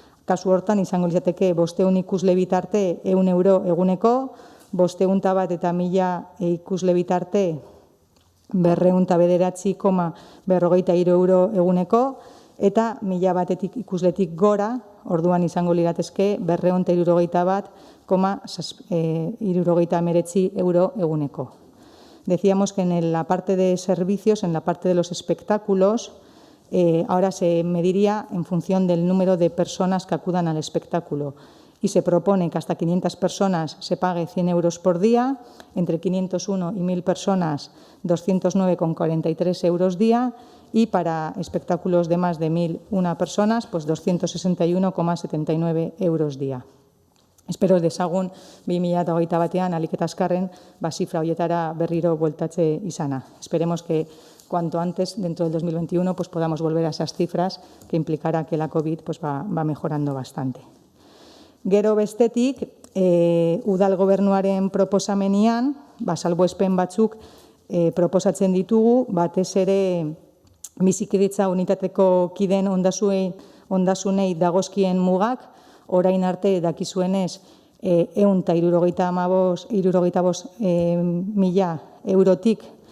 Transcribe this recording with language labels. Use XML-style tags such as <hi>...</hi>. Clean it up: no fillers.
<eu>Kasu hortan, izango litzateke 500 ikusle bitarte €1 eguneko, 500 eta 1000 ikusle bitarte 209,43 € eguneko, eta 1000 batetik ikusletik gora, orduan izango liratezke 271,69 € eguneko.</eu> <es>Decíamos que en la parte de servicios, en la parte de los espectáculos, ahora se mediría en función del número de personas que acudan al espectáculo y se propone que hasta 500 personas se pague 100 € por día, entre 501 y 1000 personas 209,43 € día y para espectáculos de más de 1001 personas, pues 261,79 € día.</es> <eu>Espero dezagun 2021 batean alik eta azkarren zifra horietara berriro bueltatze izana.</eu> <es>Esperemos que cuanto antes, dentro del 2021, pues podamos volver a esas cifras que implicará que la COVID pues va mejorando bastante.</es> <eu>Gero bestetik, udal gobernuaren proposamenian, salbuespen batzuk proposatzen ditugu, batez ere bizikidetza unitateko kideen ondasunei dagozkien mugak, orain arte dakizuenez 175.000 eurotik</eu>